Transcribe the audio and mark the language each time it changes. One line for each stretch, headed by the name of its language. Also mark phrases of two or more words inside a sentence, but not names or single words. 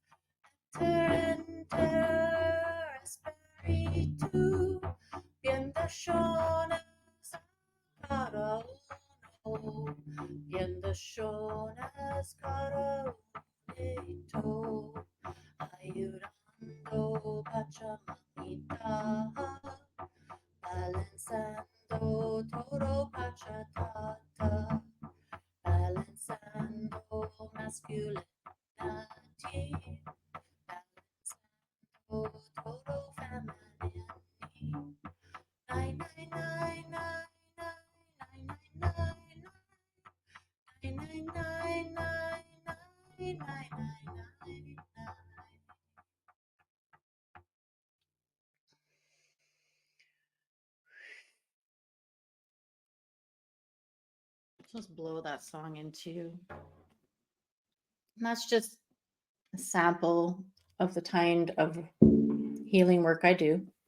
Spanish: Enter espíritu, bendiciones cada uno, bendiciones cada uno, ayudando Pachamamita. Balanzando todo Pachatata, balanzando masculinity, balanzando todo femininity.
English: Nine, nine, nine, nine, nine, nine, nine, nine, nine, nine, nine. Just blow that song into. And that's just a sample of the kind of healing work I do.